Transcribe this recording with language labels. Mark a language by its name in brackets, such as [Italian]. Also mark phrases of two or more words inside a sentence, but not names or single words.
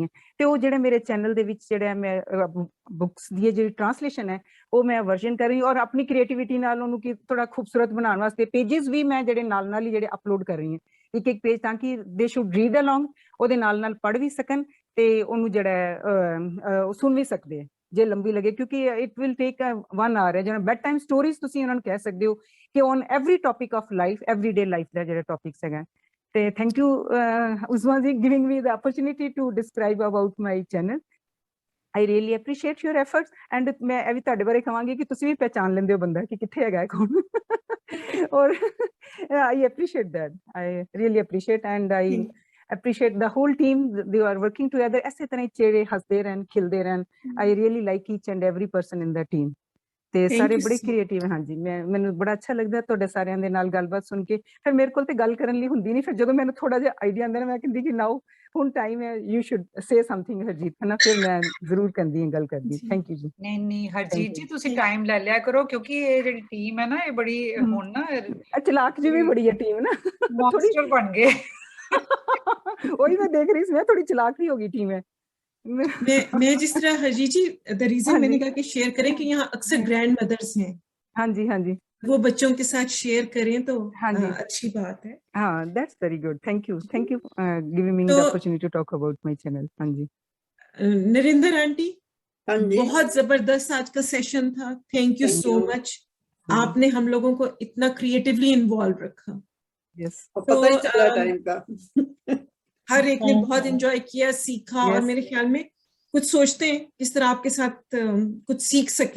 [Punjabi] ਤੇ ਉਹ ਜਿਹੜੇ ਮੇਰੇ ਚੈਨਲ ਦੇ ਵਿੱਚ ਜਿਹੜਾ ਮੈਂ ਬੁੱਕਸ ਦੀ ਜਿਹੜੀ ਟ੍ਰਾਂਸਲੇਸ਼ਨ ਹੈ, ਉਹ ਮੈਂ ਵਰਜਨ ਕਰ ਰਹੀ, ਔਰ ਆਪਣੀ ਕ੍ਰੀਏਟੀਵਿਟੀ ਨਾਲ ਉਹਨੂੰ ਕਿ ਥੋੜਾ ਖੂਬਸੂਰਤ ਬਣਾਉਣ ਵਾਸਤੇ ਪੇਜਿਸ ਵੀ ਮੈਂ ਜਿਹੜੇ ਨਾਲ ਹੀ ਜਿਹੜੇ ਅਪਲੋਡ ਕਰ ਰਹੀ ਹਾਂ, ਇੱਕ ਪੇਜ, ਤਾਂ ਕਿ [English] they should read along, [Punjabi] ਉਹਦੇ ਨਾਲ ਪੜ੍ਹ ਵੀ ਸਕਣ ਤੇ ਉਹਨੂੰ ਜਿਹੜਾ ਸੁਣ ਵੀ ਸਕਦੇ ਆ ਜੇ ਲੰਬੀ ਲੱਗੇ, ਕਿਉਂਕਿ [English] it will take 1 hour [Punjabi] ਹੈ। ਜਿਹੜਾ [English] bed time stories [Punjabi] ਤੁਸੀਂ ਉਹਨਾਂ ਨੂੰ ਕਹਿ ਸਕਦੇ ਹੋ ਕਿ [English] on every topic of life, everyday life [Punjabi] ਦਾ ਜਿਹੜਾ ਟੌਪਿਕਸ ਹੈਗਾ। [English] ਤੇ thank you Usma ji giving me the opportunity to describe about my channel. I really appreciate your efforts, and [Hindi] मैं अभी [Punjabi] ਤੁਹਾਡੇ ਬਾਰੇ ਕਹਾਂਗੀ ਕਿ ਤੁਸੀਂ ਵੀ ਪਹਿਚਾਨ ਲੈਂਦੇ ਹੋ ਬੰਦਾ ਕਿ ਕਿੱਥੇ ਹੈਗਾ ਕੌਣ। [English] ਔਰ I appreciate that, I really appreciate, and I appreciate the whole team, they are working together। [Punjabi] ਐਸੇ ਤਰ੍ਹਾਂ ਹੀ ਚਿਹਰੇ ਹੱਸਦੇ ਰਹਿਣ, ਖਿਲਦੇ ਰਹਿਣ। [English] I really like each and every person in the team। [Punjabi] ਤੇ ਸਾਰੇ ਬੜੇ ਕ੍ਰੀਏਟਿਵ। ਹਾਂਜੀ, ਮੈਨੂੰ ਬੜਾ ਅੱਛਾ ਲੱਗਦਾ ਤੁਹਾਡੇ ਸਾਰਿਆਂ ਦੇ ਨਾਲ ਗੱਲਬਾਤ ਸੁਣ ਕੇ। ਫਿਰ ਮੇਰੇ ਕੋਲ ਤੇ ਗੱਲ ਕਰਨ ਲਈ ਹੁੰਦੀ ਨਹੀਂ, ਫਿਰ ਜਦੋਂ ਮੈਨੂੰ ਥੋੜਾ ਜਿਹਾ ਆਈਡੀਆ ਆਉਂਦਾ ਨਾ, ਮੈਂ ਕਹਿੰਦੀ ਕਿ ਨਾਓ ਹੁਣ ਟਾਈਮ ਹੈ, [English] you should say something [Punjabi] ਹਰਜੀਤ, ਹੈ ਨਾ। ਫਿਰ ਮੈਂ ਜ਼ਰੂਰ ਕਰਦੀ ਹਾਂ ਗੱਲ ਕਰਦੀ। ਥੈਂਕ ਯੂ ਜੀ। ਨਹੀਂ ਹਰਜੀਤ ਜੀ, ਤੁਸੀਂ ਟਾਈਮ ਲੈ ਲਿਆ ਕਰੋ, ਕਿਉਂਕਿ ਇਹ ਜਿਹੜੀ ਟੀਮ ਹੈ ਨਾ, ਇਹ ਬੜੀ ਹੁਣ ਨਾ ਚਲਾਕ ਜੀ ਵੀ ਬੜੀ ਹੈ ਟੀਮ ਨਾ, ਮੌਨਸਟਰ ਬਣ ਗਏ। ਉਹੀ ਮੈਂ ਦੇਖ ਰਹੀ ਸੀ, ਮੈਂ ਥੋੜੀ ਚਲਾਕ [Hindi] भी होगी टीम है। मैं जिस तरह हरजीत जी, [English] the reason [Hindi] मैंने कहा कि शेयर करें कि यहाँ अक्सर [English] grand mothers [Hindi] हैं। हाँ जी, हाँ जी, वो बच्चों के साथ शेयर करें तो हाँ जी, अच्छी बात है। हाँ, [English] that's very good, thank you giving me the opportunity to talk about my channel। [Hindi] हाँ जी, नरिंदर आंटी, बहुत जबरदस्त आज का सेशन था, [English] thank you so much. [Hindi] आपने हम लोगों को इतना क्रिएटिवली इन्वॉल्व रखा। यस, पता ही चला टाइम का। हर एक ने बहुत एंजॉय किया, सीखा, और मेरे ख्याल में कुछ सोचते हैं किस तरह आपके साथ कुछ सीख सकें।